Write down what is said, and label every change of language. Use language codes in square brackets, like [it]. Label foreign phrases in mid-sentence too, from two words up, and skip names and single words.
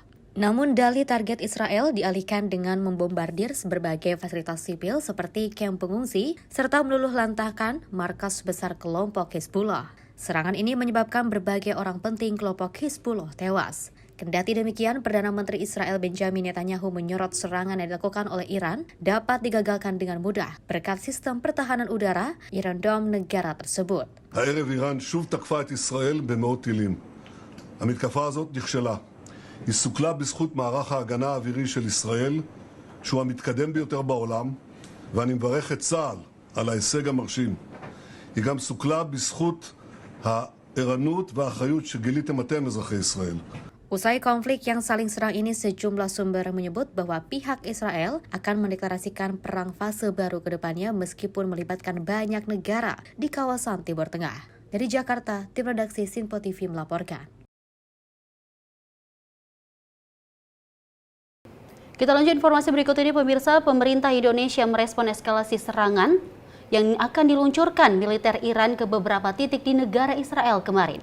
[id] Namun dalih target Israel dialihkan dengan membombardir berbagai fasilitas sipil seperti kamp pengungsi serta meluluh lantahkan markas besar kelompok Hizbullah. Serangan ini menyebabkan berbagai orang penting kelompok Hizbullah tewas. Kendati demikian, Perdana Menteri Israel Benjamin Netanyahu menyorot serangan yang dilakukan oleh Iran dapat digagalkan dengan mudah berkat sistem pertahanan udara Iron Dome negara tersebut. [he] הערב איראן שוב תקפה את ישראל במאות טילים. המתקפה הזאת נכשלה. היא סוכלה בזכות מערך ההגנה האווירי של ישראל, שהוא המתקדם ביותר בעולם, ואני מברך את צה"ל על ההישג המרשים. היא גם סוכלה בזכות הערנות והאחריות שגיליתם אתם, אזרחי ישראל. [id] Usai konflik yang saling serang ini, sejumlah sumber menyebut bahwa pihak Israel akan mendeklarasikan perang fase baru ke depannya meskipun melibatkan banyak negara di kawasan Timur Tengah. Dari Jakarta, tim redaksi Sinpo TV melaporkan. Kita lanjut informasi berikut ini pemirsa, pemerintah Indonesia merespon eskalasi serangan yang akan diluncurkan militer Iran ke beberapa titik di negara Israel kemarin.